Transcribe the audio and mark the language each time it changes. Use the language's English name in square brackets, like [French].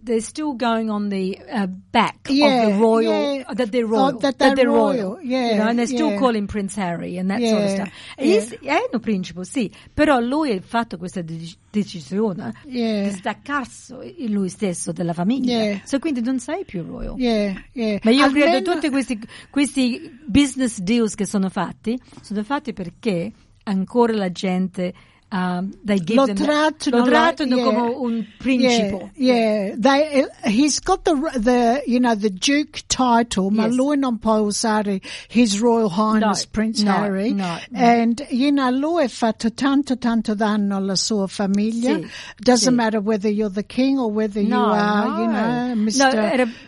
[English] They're still going on the back of the royal, that they're royal. That they're royal. You know, and they're still calling Prince Harry and that sort of stuff. [Italian] È un principe, sì. Però lui ha fatto questa decisione di staccarsi lui stesso della famiglia. [English] Yeah. [Italian] So quindi non sei più royal. [English] Yeah. [Italian] Ma io credo che tutti questi business deals che sono fatti perché ancora la gente... Lo trattano come un principe. [English] He's got the you know the Duke title, [Italian] ma lui non può usare [English] his Royal Highness Prince Harry. No. And you know [Italian] lui ha fatto tanto danno alla sua famiglia. Sì. [English] Doesn't matter whether you're the king or whether you know, Mr.